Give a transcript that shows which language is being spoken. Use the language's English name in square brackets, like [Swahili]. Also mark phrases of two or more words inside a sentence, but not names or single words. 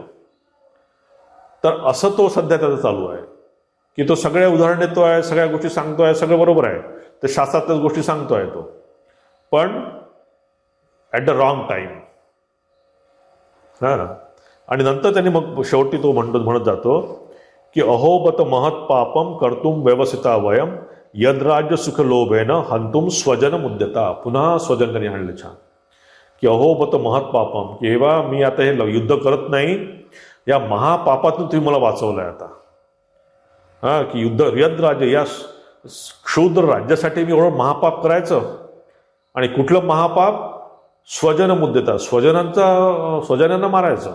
[Marathi] तर असं तो सध्या त्याचं चालू आहे की तो सगळ्या उदाहरण देतोय, सगळ्या गोष्टी सांगतोय, सगळं बरोबर आहे, ते शास्त्रातल्याच गोष्टी सांगतोय तो. पण [English] at the wrong time. [Marathi] हां, आणि नंतर त्यांनी मग शेवटी तो म्हणत जातो की [Sanskrit] अहोबत महत् पापम कर्तुम व्यवसिता वयम यद्राज्य सुख लोभेन हंतुम स्वजन मुद्यता. [Marathi] पुन्हा स्वजन त्यांनी आणलं छान की [Sanskrit] अहोबत महत् पापम, [Marathi] की हेवा मी आता हे युद्ध करत नाही, या महापापातून तुम्ही मला वाचवलंय आता. हां, की यद्राज्य, या क्षुद्र राज्यासाठी मी एवढं महापाप करायचं. आणि कुठलं महापाप? [Sanskrit] स्वजन मुद्दता, [Marathi] स्वजनांना मारायचं.